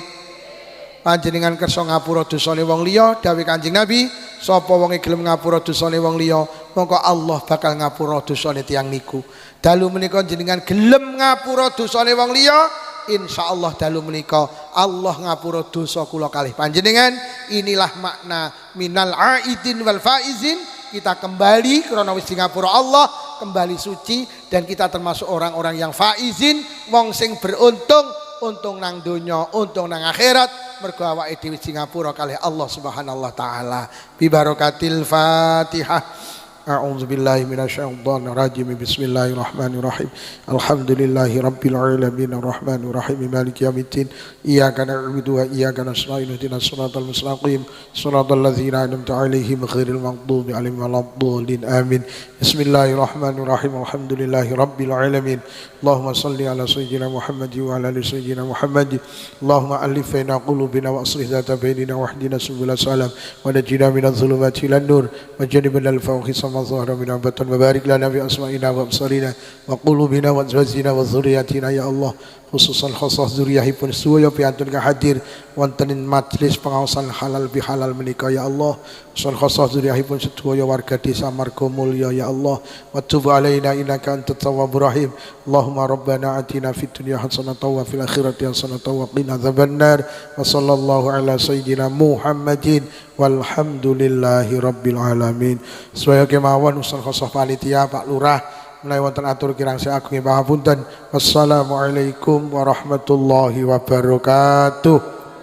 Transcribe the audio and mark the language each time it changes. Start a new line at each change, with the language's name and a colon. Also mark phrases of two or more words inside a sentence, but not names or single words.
Javanese: Panjenengan kersa ngapura dosane wong liya, dawuh Kanjeng Nabi, sapa wonge gelem ngapura dosane wong liya, mongko Allah bakal ngapura dosane tiyang niku. Dalu menika jenengan gelem ngapura dosane wong liya, insyaallah dalu menika Allah ngapura dosa kula kalih panjenengan.
Indonesian: Inilah makna
Arabic: من العائدين والفائزين.
Indonesian: Kita kembali karena
Javanese: wis di ngapura Allah,
Indonesian: kembali suci dan kita termasuk orang-orang yang faizin,
Javanese: wong sing beruntung, untung nang donya, untung nang akhirat, mergo awake dhewe Singapura kalih Allah
Arabic: سبحانه وتعالى. ببركة الفاتحة. أعوذ بالله من الشيطان الرجيم. بسم الله الرحمن الرحيم. الحمد لله رب العالمين الرحمن الرحيم مالك يوم الدين. إياك نعبد وإياك نستعين اهدنا الصراط المستقيم صراط الذين أنعمت عليهم غير المغضوب عليهم ولا الضالين. آمين. بسم الله الرحمن الرحيم. الحمد لله رب العالمين. اللهم صل على سيدنا محمد وعلى آل سيدنا محمد. اللهم ألف بين قلوبنا وأصلح ذات بيننا واهدنا سبل السلام ونجنا من الظلمات إلى النور وجنبنا الفواحش ظهر من عبادة وبارك لنا في أسمائنا وأبصارنا وقلوبنا وأزواجنا وذرياتنا يا الله. خصوصا خصوصا
Javanese: zuriyahipun sedaya piantun hadir wonten ing majelis pengawasan
Indonesian: halal bihalal
Javanese: menika
Arabic: يا الله. خصوصا خصوصا
Javanese: zuriyahipun sedaya warga desa Margomulya
Arabic: يا الله. وتب علينا إنك أنت التواب الرحيم. اللهم ربنا آتنا في الدنيا حسنة وفي الآخرة حسنة وقنا عذاب النار. وصلى الله على سيدنا محمد والحمد لله رب العالمين.
Javanese: Sedaya kemawon usul khusus panitia Pak Lurah menawi wonten atur kirang saking pangapunten.
Arabic: والسلام عليكم ورحمة الله وبركاته.